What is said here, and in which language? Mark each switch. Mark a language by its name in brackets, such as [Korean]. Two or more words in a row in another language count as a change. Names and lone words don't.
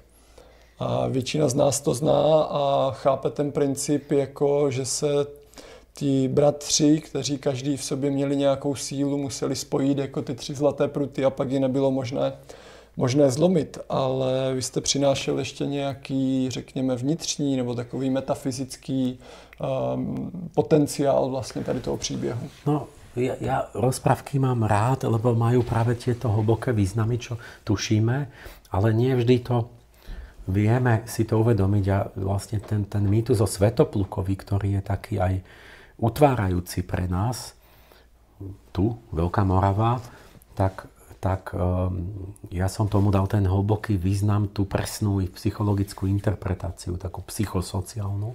[Czech] A většina z nás to zná a chápe ten princip jako, že se ti bratři, kteří každý v sobě měli nějakou sílu, museli spojit jako ty 3 zlaté pruty a pak ji nebylo možné zlomit. Ale vy jste přinášel ještě nějaký, řekněme, vnitřní nebo takový metafyzický potenciál vlastně tady toho příběhu. No, [Slovak] ja rozprávky mám rád, lebo majú práve tieto hlboké významy, čo tušíme, ale nie vždy to vieme si to uvedomiť. A vlastne ten mýtus o Svätoplukovi, ktorý je taký aj utvárajúci pre nás, tu, Veľká Morava, tak tak ja som tomu dal ten hlboký význam, tú presnú psychologickú interpretáciu, takú psychosociálnu.